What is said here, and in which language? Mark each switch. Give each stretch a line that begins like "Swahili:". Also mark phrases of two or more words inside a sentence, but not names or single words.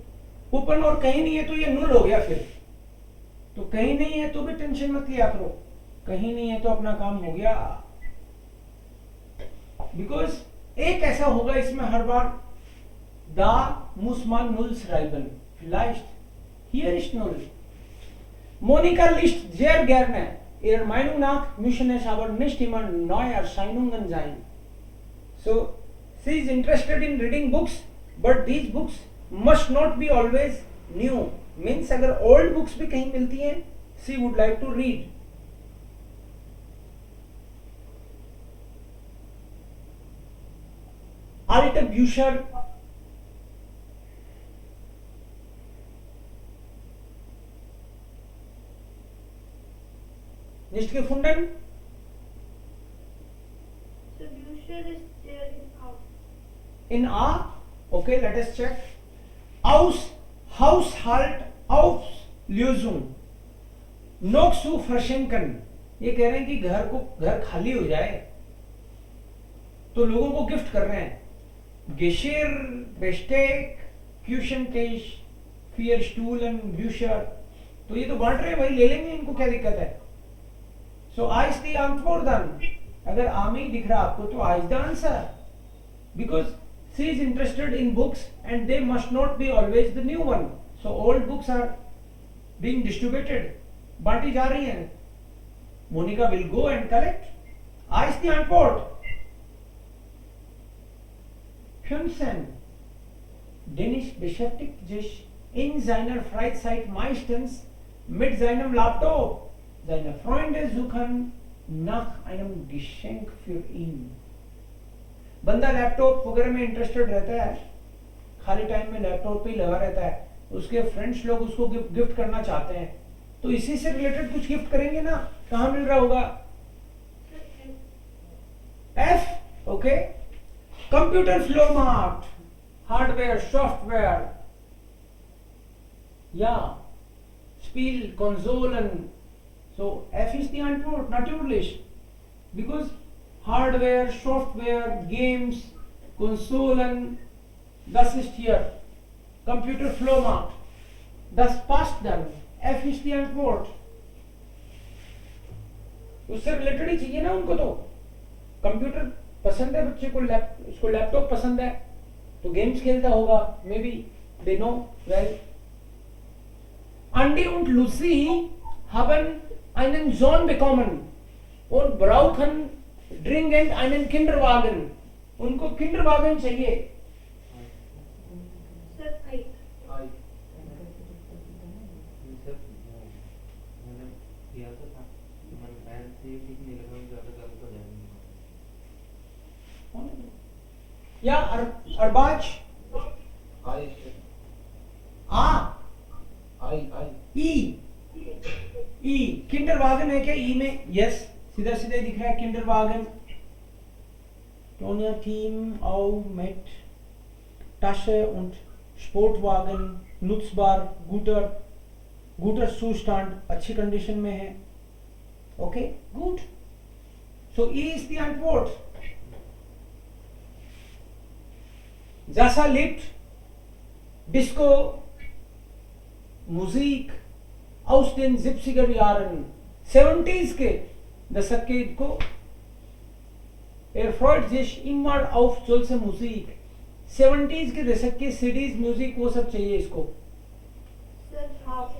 Hindi: कूपन और कहीं नहीं है तो ये नुल हो गया फिर। तो कहीं नहीं है तो भी टेंशन मत लिया करो, कहीं नहीं है तो अपना काम हो गया। बिकॉज एक ऐसा होगा इसमें हर बार,
German: da muss man null schreiben vielleicht hier ist null. Monika liest sehr gerne. Ihrer Meinung nach müssen es aber nicht immer neue Erscheinungen sein.
English: So she is interested in reading books, but these books must not be always new.
Hindi: Means अगर
English: old books
Hindi: भी कहीं मिलती हैं,
English: she would like to read.
German: Alte Bücher nicht gefunden?
English: So Bücher is there in our. In A? Okay, let us check.
German: Aus Haushalt Auflösung. Noch zu verschenken.
Hindi: ये कह रहे हैं कि घर खाली हो जाए तो लोगों को गिफ्ट कर रहे हैं।
German: Geschirr, Besteck, Küchentisch, 4 Stühlen, Bücher,
Hindi: तो ये तो बांट रहे हैं भाई, ले लेंगे, इनको क्या दिक्कत है।
English: So I is the answer then.
Hindi: अगर आ में ही दिख रहा आपको तो
English: I is the answer, because she is interested in books and they must not be always the new one. So old books are being distributed,
Hindi: बांटी जा रही हैं।
English: Monica will go and collect. I is the answer. Johnson.
German: Dennis beschäftigt sich in seiner Freizeit meistens mit seinem Laptop. Seine Freunde suchen nach einem Geschenk für ihn.
Hindi: बंदा लैपटॉप वगैरह में इंटरेस्टेड रहता है, खाली टाइम में लैपटॉप पे ही लगा रहता है, उसके फ्रेंड्स लोग उसको गिफ्ट करना चाहते हैं, तो इसी से रिलेटेड कुछ गिफ्ट करेंगे ना। कहां मिल रहा होगा? एफ।
German: ओके, Computer Flohmarkt, Hardware, Software, या Spiel, Konsolen.
English: So F is the
German: antwort natürlich,
English: because Hardware, Software, Games, Konsolen,
German: das ist hier Computer Flohmarkt, das passt dann,
English: F is the antwort.
Hindi: उससे रिलेटेड ही चाहिए ना उनको, तो कंप्यूटर पसंद है बच्चे को, उसको लैपटॉप पसंद है तो गेम्स खेलता होगा,
English: maybe they know well.
German: Andy und Lucy haben einen Sohn bekommen und brauchen dringend einen Kinderwagen.
Hindi: उनको किंडरवागन चाहिए।
English: Sir I.
Hindi: मैंने किया तो था, मैंने पैन से ठीक नहीं लगा, ज्यादा गलत हो जाएंगे। या अरबाज आई ई किंडरवागन है क्या? ई में यस, सीधा सीधा दिख रहा है किंडरवागन।
German: Tonya Team auch mit Tasche und Sportwagen, nutzbar, guter Zustand,
Hindi: अच्छी कंडीशन में है।
English: OK, good. So E is the antwort.
German: Jasa liebt Disco Musik aus den 70er Jahren,
Hindi: 70s के दशक के को
German: freut sich immer auf solche Musik,
Hindi: 70s के दशक के सीडीज म्यूजिक वो सब चाहिए इसको।
English: Sir